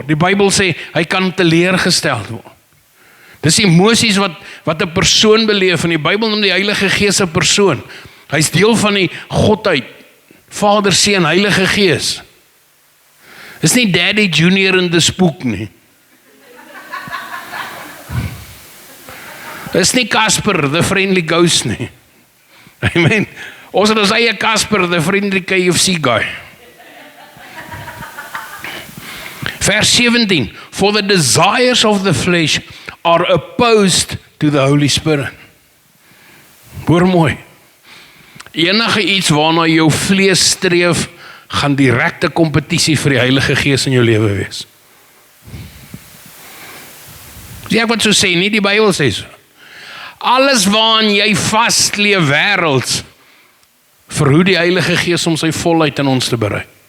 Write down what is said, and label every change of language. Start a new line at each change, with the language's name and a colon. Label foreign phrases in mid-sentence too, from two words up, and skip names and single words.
Afrikaans: Die Bybel sê hy kan teleurgestel word. Dis emosies wat 'n persoon beleef, en die Bybel noem die Heilige Gees 'n persoon. Hy's deel van die Godheid, Vader, Seun, Heilige Gees. Dis nie Daddy Junior in die spook nie. Dis nie Casper,
English: the friendly ghost nie.
Afrikaans: Amen. Ons het ons eie Casper,
English: the friendly KFC guy. Vers 17, for the desires of the flesh are opposed to the Holy Spirit.
Afrikaans: Hoor mooi. Enige iets waarna jou vlees streef, gaan direkte kompetisie vir die Heilige Gees in jou lewe wees. Sê ek wat so sê, nie die Bybel sê so. Alles waarin jy vastleef wêrelds, verhoed die Heilige Gees om sy volheid in ons te bereik.